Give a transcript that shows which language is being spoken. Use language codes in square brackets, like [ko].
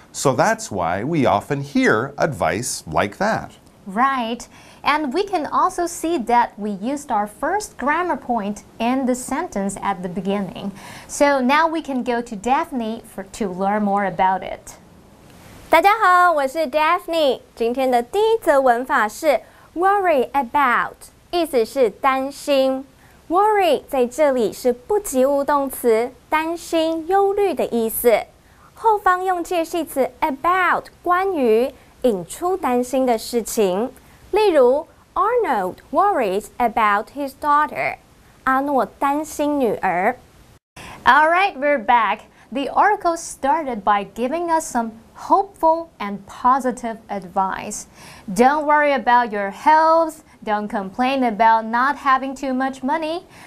[en] So that's why we often hear advice like that. Right. And we can also see that we used our first grammar point in the sentence at the beginning. So now we can go to Daphne to learn more about it. [zh] 大家好，我是 Daphne。今天的第一则文法是 worry about， 意思是担心。 worry 在这里是不及物动词，担心、忧虑的意思。后方用介系词 about 关于，引出担心的事情。 [en] 例如 Arnold worries about his daughter. [zh] 阿诺担心女儿。 [en] All right, we're back. The article started by giving us some hopeful and positive advice. Don't worry about your health. Don't complain about not having too much money.